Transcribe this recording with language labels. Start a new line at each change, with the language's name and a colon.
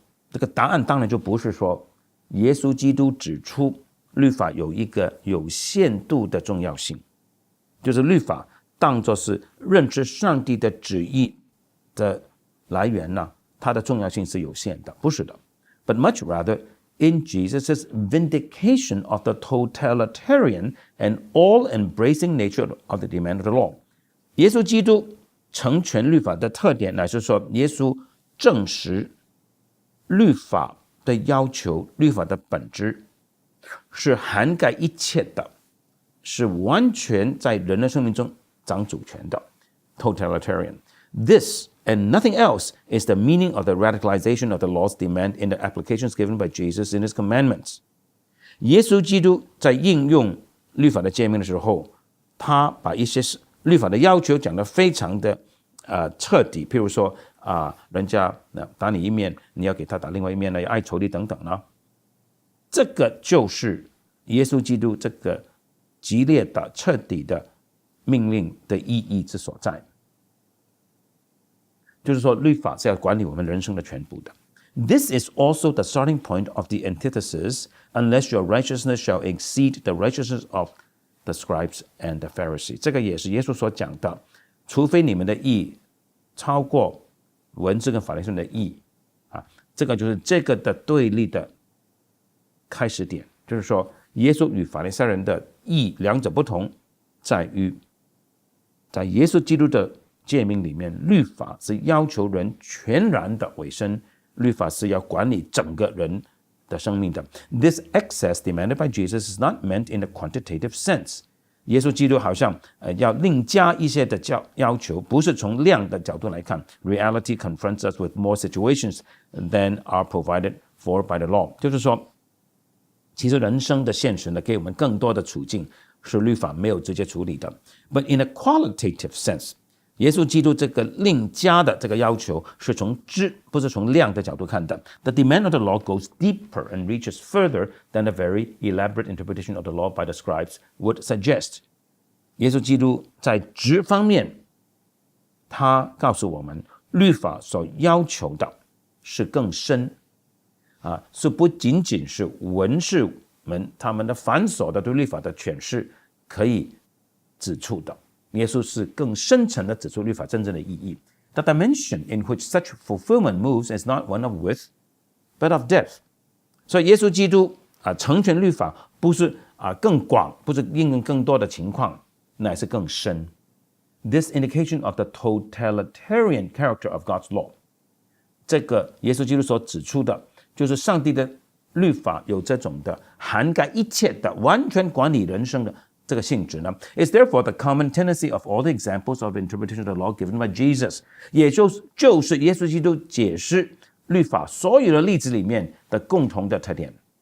Chinese: 这个答案当然就不是说耶稣基督指出律法有一个有限度的重要性，就是律法当作是认知上帝的旨意的来源它的重要性是有限的，不是的。
English: But much rather, in Jesus' vindication of the totalitarian and all-embracing nature of the demand of the law.
Chinese: 耶稣基督成全律法的特点乃是说，耶稣证实律法的要求，律法的本质是涵盖一切的，是完全在人的生命中掌主权的 totalitarian.
English: This and nothing else is the meaning of the radicalization of the law's demand in the applications given by Jesus in his commandments.
Chinese: 耶稣基督在应用律法的诫命的时候，他把一些律法的要求讲得非常的彻底，譬如说人家打你一面，你要给他打另外一面，要爱仇敌等等这个就是耶稣基督这个激烈的彻底的命令的意义之所在。就是说律法是要管理我们人生的全部的。
English: This is also the starting point of the antithesis, unless your righteousness shall exceed the righteousness of the scribes and the Pharisees.
Chinese: 这个也是耶稣所讲的，除非你们的义超过文字跟法利赛人的义这个就是这个的对立的开始点。就是说耶稣与法利赛人的义两者不同，在于在耶稣基督的诫命里面，律法是要求人全然的委身，律法是要管理整个人的生命的。
English: This excess demanded by Jesus is not meant in a quantitative sense.
Chinese: 耶稣基督好像要另加一些的要求，不是从量的角度来看。
English: Reality confronts us with more situations than are provided for by the law.
Chinese: 就是说，其实人生的现实呢，给我们更多的处境是律法没有直接处理的。
English: But in a qualitative sense,
Chinese: 耶稣基督这个另加的这个要求是从质，不是从量的角度看的。
English: The demand of the law goes deeper and reaches further than a very elaborate interpretation of the law by the scribes would suggest.
Chinese: 耶稣基督在质方面，他告诉我们，律法所要求的是更深，是不仅仅是文士们他们的繁琐的对律法的诠释可以指出的。耶稣是更深层的指出律法真正的意义。
English: The dimension in which such fulfillment moves is not one of width, but of depth.
Chinese: 所以耶稣基督成全律法不是更广，不是应用更多的情况，乃是更深。
English: This indication of the totalitarian character of God's law.
Chinese: 这个耶稣基督所指出的，就是上帝的律法有这种的涵盖一切的，完全管理人生的这个性质呢
English: is therefore the common tendency of all the examples of interpretation of the law given by Jesus.
Chinese: 也就是耶稣基督解释律法所有的例子里面的共同的特点。